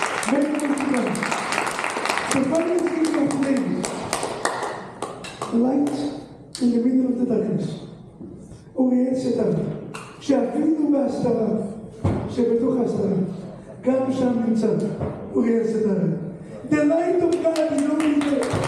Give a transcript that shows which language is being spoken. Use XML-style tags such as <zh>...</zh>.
<en>Very good to come. The final thing of today, the light in the middle of the darkness.</en> <he>אוריאל סתר, שאפילו בהסתרה, שבתוך ההסתרה, גם שם נמצא אוריאל סתר.</he> <en>The light of God is only there.</en>